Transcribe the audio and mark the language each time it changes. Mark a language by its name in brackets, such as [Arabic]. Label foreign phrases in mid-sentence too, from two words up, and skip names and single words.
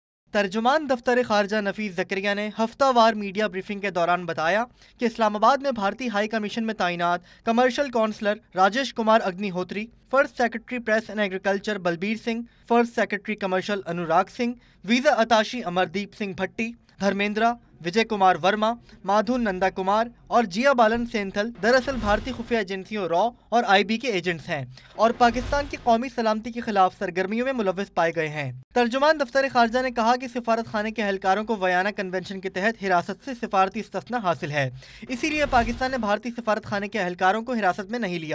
[Urdu] ترجمان دفتر خارجہ نفیس زکریا نے ہفتہ وار [English] media briefing [Urdu] کے دوران بتایا کہ اسلام آباد میں بھارتی [English] High Commission [Urdu] میں تعینات [English] commercial counsellor [Urdu] راجیش کمار اگنی ہوتری، [English] first secretary press and agriculture [Urdu] بلبیر سنگھ، [English] first secretary commercial [Urdu] انوراگ سنگھ، [English] visa attaché [Urdu] امردیپ سنگھ بھٹی، دھرمیندرا، وجے کمار ورما، مادھو نندا کمار اور جیا بالن سینتھل دراصل بھارتی خفیہ ایجنسیوں را اور آئی بی کے ایجنٹس ہیں اور پاکستان کی قومی سلامتی کے خلاف سرگرمیوں میں ملوث پائے گئے ہیں۔ ترجمان دفتر خارجہ نے کہا کہ سفارت خانے کے اہلکاروں کو ویانا کنونشن کے تحت حراست سے سفارتی استثنا حاصل ہے، اسی لیے پاکستان نے بھارتی سفارت خانے کے اہلکاروں کو حراست میں نہیں لیا۔